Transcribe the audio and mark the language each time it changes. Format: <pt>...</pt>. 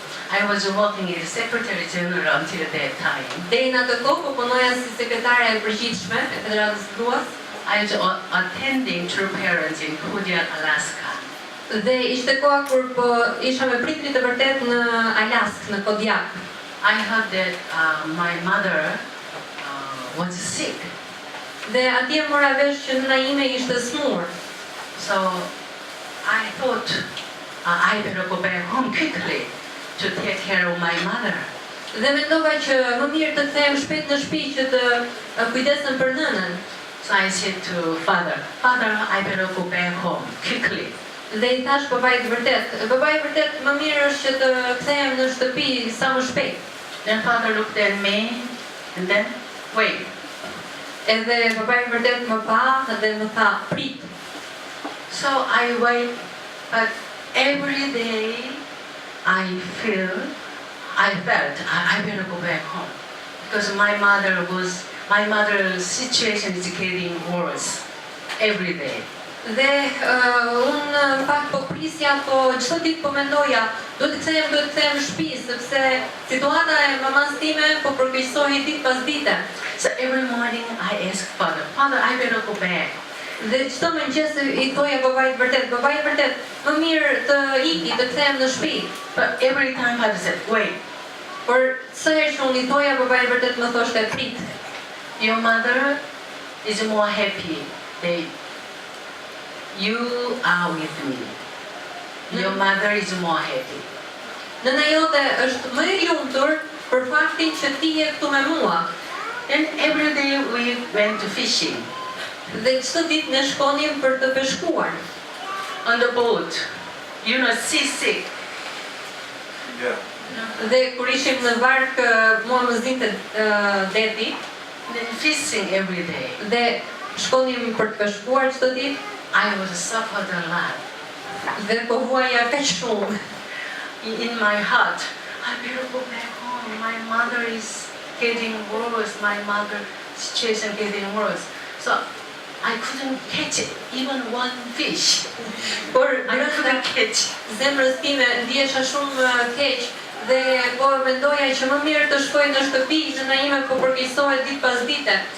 <en>I was working as Secretary General until that time.</en> <sq>Deri në atë kohë po punoja si sekretare e përgjithshme e Federatës Gruas.</sq> <en>I was attending True Parents in Kodiak, Alaska.</en> <sq>Dhe ishte koha kur po isha me prindrit e vërtet në Alaskë, në Kodiak.</sq> <en>I heard that my mother was sick.</en> <sq>Dhe atje mora vesh që nëna ime ishte smur.</sq> <en>So I thought I better go back home quickly to take care of my mother.</en> <sq>Dhe mendova që më mirë të kthehem shpejt në shtëpi që të kujdesem për nënën.</sq> <en>So I said to Father, I better go back home quickly.</en> <sq>Dhe i thash babait vërtet, vërtet më mirë është që të kthehem në shtëpi sa më shpejt.</sq> <en>Then Father looked at me and then, wait.</en> <sq>Edhe babai vërtet më pa dhe më tha, prit.</sq> <en>So I wait, but every day I felt I better go back home because my mother's situation is getting worse every day.</en> <sq>Dhe unë pak po prisja, po çdo ditë po mendoja, duhet të kthehem në shtëpi sepse situata e mamas time po përkeqësohej ditë pas dite.</sq> <en>So every morning I ask Father, I better go back.</en> <sq>Dhe çdo mëngjes i thoja babait vërtet, më mirë të iki, të kthehem në shtëpi.</sq> <en>But every time Father said, wait.</en> <sq>Por sa herë që unë i thoja, babai vërtet më thoshte prit.</sq> <en>Your mother is more happy that you are with me. Your mother is more happy.</en> <sq>Nëna jote është më e lumtur për faktin që ti je këtu me mua.</sq> <en>And every day we went to fishing</en> <sq>Dhe çdo ditë ne shkonim për të peshkuar.</sq> <en>on the boat. You know, seasick. Yeah.</en> <sq>Dhe kur ishim në vark, mua më zinte deti</sq> <en>Then fishing every day.</en> <sq>dhe shkonim për të peshkuar çdo ditë</sq> <en>I was suffered a lot.</en> <sq>dhe po huaja kaq shumë.</sq> <en>In my heart, I better go back home. My mother is getting worse. My mother situation getting worse. So I couldn't catch even one fish.</en> <sq>Por</sq> <en>I</en> <sq>brenda</sq> <en>couldn't catch.</en> <sq>zemrës time ndjesha shumë keq dhe po mendoja që më mirë të shkoj në shtëpi, nëna ime po përkeqësohet ditë pas dite.</sq>